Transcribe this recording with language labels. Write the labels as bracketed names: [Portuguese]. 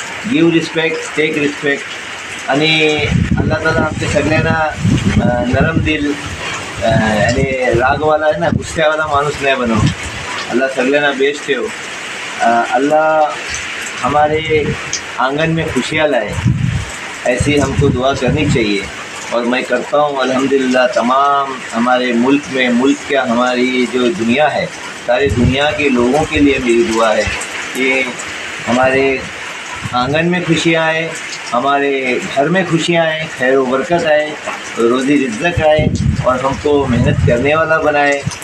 [English] Give respect, take respect. [Marathi] आणि अल्लाह ताला आमच्या सगळ्यांना नरम दिल आणि रागवाला आहे ना, गुस्स्यावाला माणूस नाही बनव. अल्लाह सगळ्यांना बेस्ट ठेव. [Hindi] अल्लाह हमारे आंगन में खुशियाँ लाए, ऐसी हमको दुआ करनी चाहिए. और मैं करता हूँ अल्हम्दुलिल्लाह. तमाम हमारे मुल्क क्या हमारी जो दुनिया है, सारी दुनिया के लोगों के लिए मेरी दुआ है कि हमारे आंगन में खुशियाँ आए, हमारे घर में खुशियाँ आए, खैर व बरकत आए, रोज़ी रिज़्क़ आए, और हमको मेहनत करने वाला बनाए.